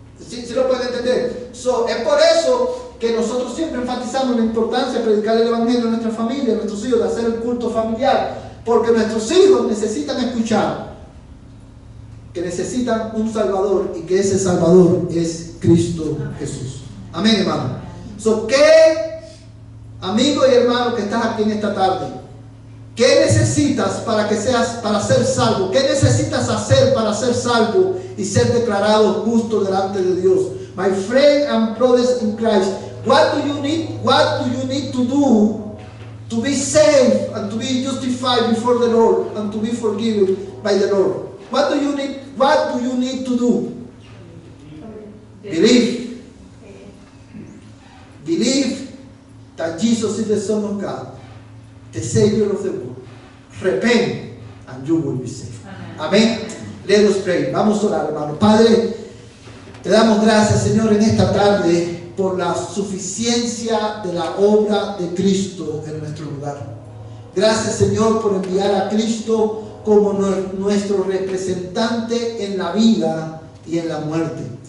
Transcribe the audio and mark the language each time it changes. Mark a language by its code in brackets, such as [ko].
[es] ¿Sí lo pueden entender? Es por eso que nosotros siempre enfatizamos la importancia de predicar el evangelio a nuestra familia, a nuestros hijos, de hacer el culto familiar, porque nuestros hijos necesitan escuchar que necesitan un Salvador, y que ese Salvador es Cristo Jesús. Amén, hermano. ¿Qué, amigo y hermano que estás aquí en esta tarde, qué necesitas para ser salvo? ¿Qué necesitas hacer para ser salvo y ser declarado justo delante de Dios? [en] My friend and brothers in Christ, what do you need to do to be saved and to be justified before the Lord and to be forgiven by the Lord? What do you need to do? Believe. Believe that Jesus is the Son of God, the Savior of the world. Repent and you will be saved. Amén. Let us pray. [es] Vamos a orar, hermano. Padre, te damos gracias, Señor, en esta tarde por la suficiencia de la obra de Cristo en nuestro lugar. Gracias, Señor, por enviar a Cristo como nuestro representante en la vida y en la muerte.